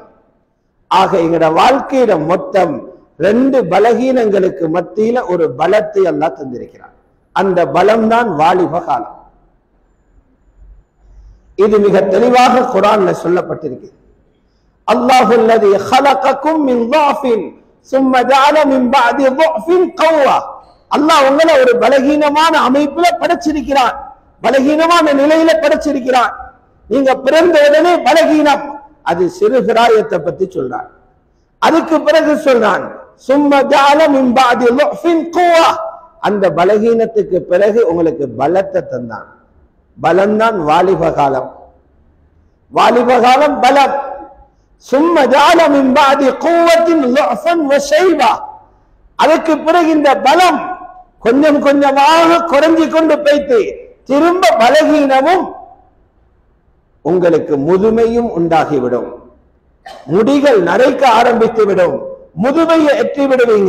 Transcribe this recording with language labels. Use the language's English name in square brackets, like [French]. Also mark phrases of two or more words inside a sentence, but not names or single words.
[Tamil] ஆக எங்கட வாழ்க்கையில மொத்தம் 2 பலகீனங்களுக்கு மத்தியில ஒரு பலத்தை அல்லாஹ் தந்திருக்கிறார். அந்த பலம் தான் வாலிப காலம். இது மிக தெளிவாக குர்ஆன்ல சொல்லப்பட்டிருக்கு. [Arabic] الله الذي خلقكم من ضعف ثم جعل من بعد ضعف قوة. [Tamil] அல்லாஹ் உங்களை ஒரு பலகீனமான அமைப்புல படைச்சிருக்கிறான், பலகீனமான நிலையில படைச்சிருக்கிறான். நீங்க பிறந்த உடனே பலகீனம், அது சிறு பிராயத்தை பத்தி சொல்றான். அதுக்கு பிறகு சொல்றான் [Arabic] ثم جعل من بعد ضعف قوة. [Tamil] அந்த பலகீனத்துக்கு பிறகு உங்களுக்கு பலத்தை தந்தான். பலம்தான் வாலிப காலம். வாலிப காலம் பலம். [Arabic] ثم جعل من بعد قوة ضعفا وشيبة. [Tamil] அதுக்கு பிறகு இந்த பலம் கொஞ்சம் கொஞ்சமாக குறைஞ்சி கொண்டு போய்த்து திரும்ப பலகீனமும் உங்களுக்கு முதுமையும் உண்டாகிவிடும். முடிகள் நரைக்க ஆரம்பித்து விடும், முதுமையை எட்டி விடுவீங்க.